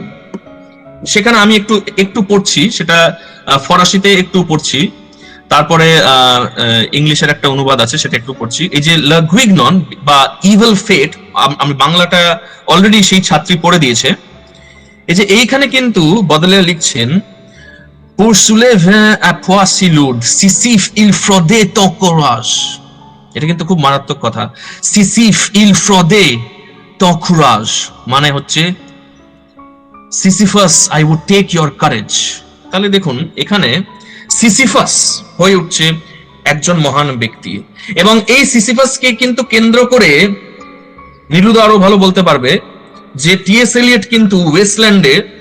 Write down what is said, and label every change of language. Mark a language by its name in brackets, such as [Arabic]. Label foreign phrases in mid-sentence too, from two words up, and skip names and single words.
[Bangla] সেখানে আমি একটু একটু পড়ছি, সেটা ফরাসিতে একটু পড়ছি, তারপরে ইংলিশের একটা অনুবাদ আছে সেটা একটু পড়ছি। এই যে লা গুইগনন বা [English] evil fate, [Bangla] আমি বাংলাটা অলরেডি সেই ছাত্রী পড়ে দিয়েছে। এই যে এইখানে কিন্তু বদলে লিখছেন, [French] pour soulever un poids si lourd, Sisyphe il fraudait ton courage। [Bangla] এটা কিন্তু খুব মারাত্মক কথা। [French] Sisyphe il fraudait ton courage [Bangla] মানে হচ্ছে সিসিফাস [English] I would take your courage. [Bangla] তাহলে দেখুন এখানে সিসিফাস হয়ে উঠছে একজন মহান ব্যক্তি, এবং এই সিসিফাসকে কিন্তু কেন্দ্র করে নীলুদা আরো ভালো বলতে পারবে যে টিএস এলিয়ট কিন্তু ওয়েস্টল্যান্ডে